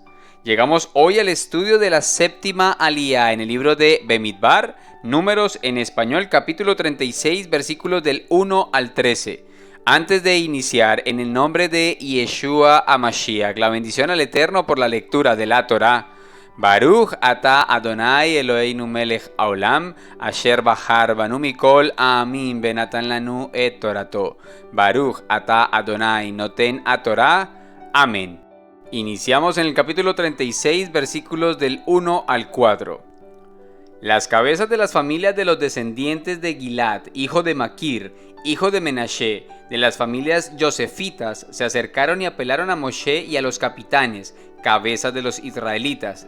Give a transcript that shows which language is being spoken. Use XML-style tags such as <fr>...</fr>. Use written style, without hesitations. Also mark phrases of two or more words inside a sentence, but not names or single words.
<es>Llegamos hoy al estudio de la séptima aliyá en el libro de Bemidbar, Números en español, capítulo 36, versículos del 1 al 13. Antes de iniciar, en el nombre de Yeshua HaMashiach, la bendición al Eterno por la lectura de la Torá.</es> <he>ברוך אתה אדוני אלוהינו מלך העולם, אשר בחר בנו מכל עמים בנתן לנו את תורתו. ברוך אתה אדוני נותן א תורה. Amén.</he> <es>Iniciamos en el capítulo 36, versículos del 1 al 4. Las cabezas de las familias de los descendientes de Gilad, hijo de Maquir, hijo de Menashe, de las familias josefitas, se acercaron y apelaron a Moshe y a los capitanes, cabezas de los israelitas.</es>